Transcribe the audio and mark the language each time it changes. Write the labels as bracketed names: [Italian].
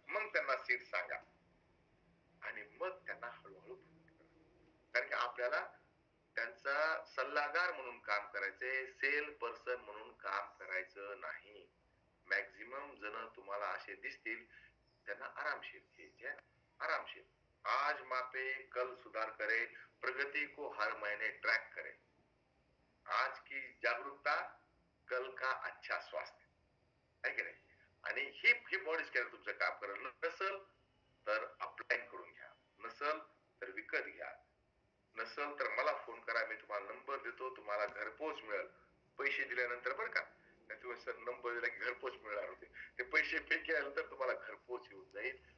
[Marathi] मग त्यांना सीड्स सांगा आणि मग त्यांना हळूहळू, कारण की आपल्याला त्यांचा सल्लागार म्हणून काम करायचंय, सेल पर्सन म्हणून काम करायचं नाही. मॅक्झिमम जण तुम्हाला असे दिसतील त्यांना आरामशीर घ्यायचे, आरामशीर. [Hindi] आज मापे कल सुधार करे, प्रगति को हर महीने ट्रैक करे. आज की जागरूकता कल का अच्छा स्वास्थ्य. [Marathi] आहे की नाही. आणि ही बॉडी स्कॅनर तुमचं काम करेल. नसल तर ऑफलाईन करून घ्या, नसल तर विकत घ्या, नसल तर मला फोन करा, मी तुम्हाला नंबर देतो, तुम्हाला घरपोच मिळेल. पैसे दिल्यानंतर बरं का, नाही तुम्ही सर नंबर दिला की घरपोच मिळणार होते, ते पैसे पे केल्यानंतर तुम्हाला घरपोच येऊन जाईल.